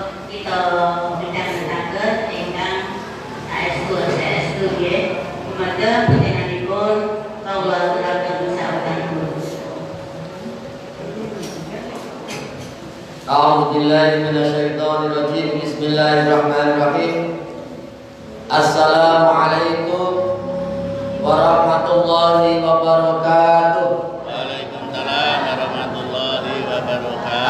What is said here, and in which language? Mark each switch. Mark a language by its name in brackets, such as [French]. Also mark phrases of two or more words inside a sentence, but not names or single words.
[Javanese] kita midhangetaken ingkang saestu nggih dumateng panjenenganipun kawula aturaken saotanipun. [Arabic] أعوذ بالله من الشيطان الرجيم. بسم الله الرحمن الرحيم. السلام عليكم ورحمة الله وبركاته. وعليكم السلام ورحمة الله وبركاته.